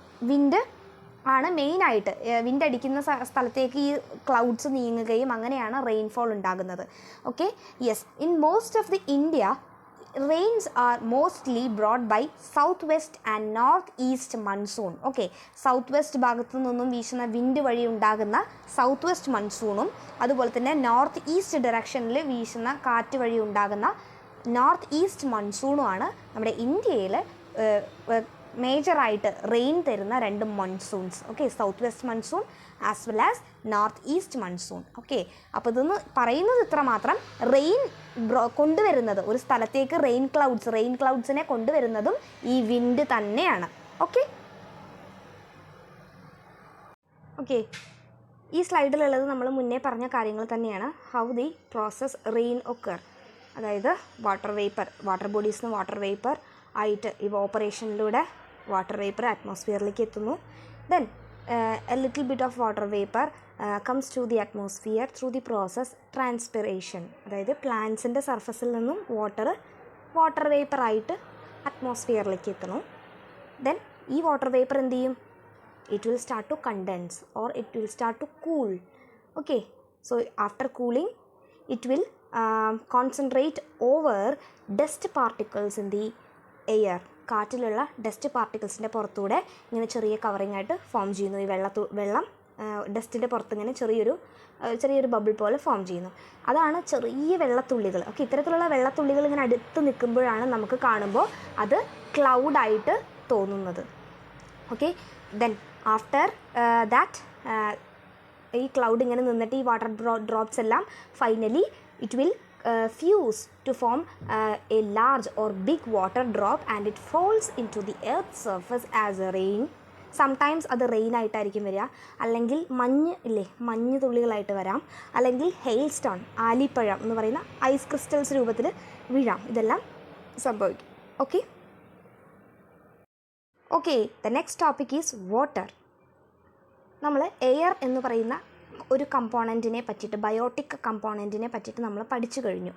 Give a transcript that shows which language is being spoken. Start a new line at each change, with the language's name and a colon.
Malayalam: Wind ആണ് മെയിനായിട്ട്, wind അടിക്കുന്ന സ്ഥലത്തേക്ക് ഈ ക്ലൗഡ്സ് നീങ്ങുകയും അങ്ങനെയാണ് റെയിൻഫോൾ ഉണ്ടാകുന്നത്.
English: Okay, yes, in most of the India rains are mostly brought by south west and north east monsoon.
Malayalam: Okay, south west ഭാഗത്തു നിന്നും വീശുന്ന വിൻഡ് വഴി ഉണ്ടാകുന്ന സൗത്ത് വെസ്റ്റ് മൺസൂണും അതുപോലെ തന്നെ നോർത്ത് ഈസ്റ്റ് ഡയറക്ഷനിൽ വീശുന്ന കാറ്റ് വഴി ഉണ്ടാകുന്ന നോർത്ത് ഈസ്റ്റ് മൺസൂണുമാണ് നമ്മുടെ ഇന്ത്യയിൽ മേജറായിട്ട് റെയിൻ തരുന്ന രണ്ട് monsoons.
English: Okay, south west monsoon as well as north east monsoon.
Malayalam: Okay, അപ്പോൾ ഇതൊന്ന് പറയുന്നത് ഇത്ര മാത്രം, റെയിൻ കൊണ്ടുവരുന്നത് ഒരു സ്ഥലത്തേക്ക് റെയിൻ ക്ലൗഡ്സിനെ കൊണ്ടുവരുന്നതും ഈ വിൻഡ് തന്നെയാണ്. ഓക്കെ ഓക്കെ ഈ സ്ലൈഡിലുള്ളത് നമ്മൾ മുന്നേ പറഞ്ഞ കാര്യങ്ങൾ തന്നെയാണ്.
English: how the process rain occur,
Malayalam: അതായത് വാട്ടർ ബോഡീസിൽ നിന്ന് വാട്ടർ വേപ്പർ ആയിട്ട് ഇവോപ്പറേഷനിലൂടെ വാട്ടർ വേപ്പർ അറ്റ്മോസ്ഫിയറിലേക്ക് എത്തുന്നു.
English: Then a little bit of water vapor comes to the atmosphere through the process transpiration.
Malayalam: അതായത് പ്ലാന്റ്സിൻ്റെ സർഫസിൽ നിന്നും വാട്ടർ വേപ്പർ ആയിട്ട് അറ്റ്മോസ്ഫിയറിലേക്ക് എത്തുന്നു. ദെൻ ഈ വാട്ടർ വേപ്പർ എന്ത് ചെയ്യും?
English: it will start to condense or it will start to cool. Okay, so after cooling it will concentrate over dust particles in the air.
Malayalam: കാറ്റിലുള്ള dust പാർട്ടിക്കിൾസിൻ്റെ പുറത്തൂടെ ഇങ്ങനെ ചെറിയ കവറിങ് ആയിട്ട് form ചെയ്യുന്നു. ഈ വെള്ളം ഡസ്റ്റിൻ്റെ പുറത്ത് ഇങ്ങനെ ചെറിയൊരു ബബിൾ പോലെ ഫോം ചെയ്യുന്നു. അതാണ് ചെറിയ വെള്ളത്തുള്ളികൾ. ഓക്കെ, ഇത്തരത്തിലുള്ള വെള്ളത്തുള്ളികൾ ഇങ്ങനെ അടുത്ത് നിൽക്കുമ്പോഴാണ് നമുക്ക് കാണുമ്പോൾ അത് ക്ലൗഡായിട്ട് തോന്നുന്നത്.
English: okay, then after that
Malayalam: ഈ ക്ലൗഡ് ഇങ്ങനെ നിന്നിട്ട് ഈ വാട്ടർ ഡ്രോപ്സ് എല്ലാം
English: Finally it will fuse to form a large or big water drop and it falls into the earth's surface as a rain.
Malayalam: Sometimes അത് റെയിൻ ആയിട്ടായിരിക്കും വരിക, അല്ലെങ്കിൽ മഞ്ഞ് തുള്ളികളായിട്ട് വരാം, അല്ലെങ്കിൽ ഹെയിൽ സ്റ്റോൺ ആലിപ്പഴം എന്ന് പറയുന്ന ഐസ് ക്രിസ്റ്റൽസ് രൂപത്തിൽ വീഴാം. ഇതെല്ലാം സംഭവിക്കും.
English: Okay the next topic is water.
Malayalam: നമ്മൾ എയർ എന്ന് പറയുന്ന ഒരു കമ്പോണൻറ്റിനെ പറ്റിയിട്ട്, ബയോട്ടിക് കമ്പോണൻറ്റിനെ പറ്റിയിട്ട് നമ്മൾ പഠിച്ചു കഴിഞ്ഞു.